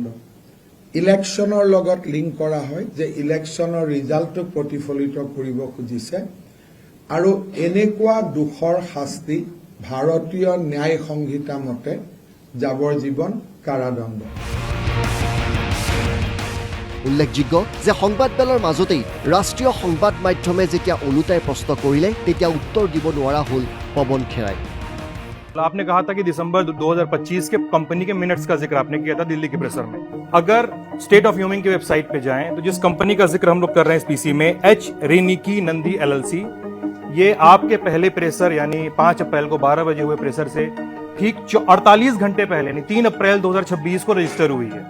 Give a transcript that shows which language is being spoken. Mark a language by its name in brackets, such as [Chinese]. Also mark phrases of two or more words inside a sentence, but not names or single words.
[Assamese] ইলেকশ্যনৰ লগত লিংক কৰা হয় যে ইলেকশ্যনৰ ৰিজাল্টটোক প্ৰতিফলিত কৰিব খুজিছে, আৰু এনেকুৱা দোষৰ শাস্তি ভাৰতীয় ন্যায় সংহিতা মতে যাৱজ্জীৱন কাৰাদণ্ড। উল্লেখযোগ্য যে সংবাদমেলৰ মাজতেই ৰাষ্ট্ৰীয় সংবাদ মাধ্যমে যেতিয়া ওলোটাই প্ৰশ্ন কৰিলে তেতিয়া উত্তৰ দিব নোৱাৰা হ'ল পৱন খেৰাই। [Hindi] आपने कहा था कि दिसंबर 2025 के कंपनी के मिनट्स का जिक्र आपने किया था दिल्ली के प्रेसर में। अगर स्टेट ऑफ ह्यूमिंग की वेबसाइट पे जाएं तो जिस कंपनी का जिक्र हम लोग कर रहे हैं इस पीसी में, एच रिनिकी नंदी LLC, ये आपके पहले प्रेसर यानी 5 अप्रैल को 12 बजे हुए प्रेसर से ठीक 48 घंटे पहले यानी 3 अप्रैल 2026 को रजिस्टर हुई है।